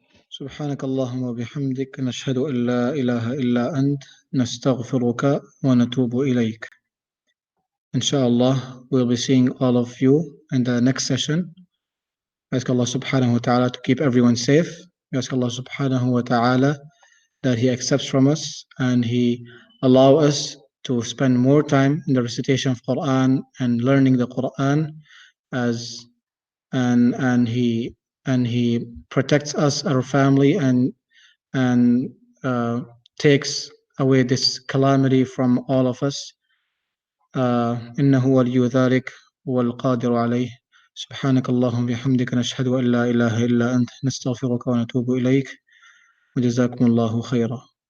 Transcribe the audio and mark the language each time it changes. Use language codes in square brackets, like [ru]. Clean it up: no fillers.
[ar] سبحانك اللهم وبحمدك نشهد أن لا إله إلا أنت نستغفرك ونتوب إليك. [en] Inshallah, we'll be seeing all of you in the next session. We ask Allah subhanahu wa ta'ala to keep everyone safe. We ask Allah subhanahu wa ta'ala that He accepts from us and He allow us to spend more time in the recitation of Quran and learning the Quran as and He protects us, our family, and takes away this calamity from all of us. [ar] إنه ولي ذلك والقادر عليه سبحانك اللهم بحمدك نشهد أن لا إله إلا أنت نستغفرك ونتوب إليك وجزاكم الله خيرا.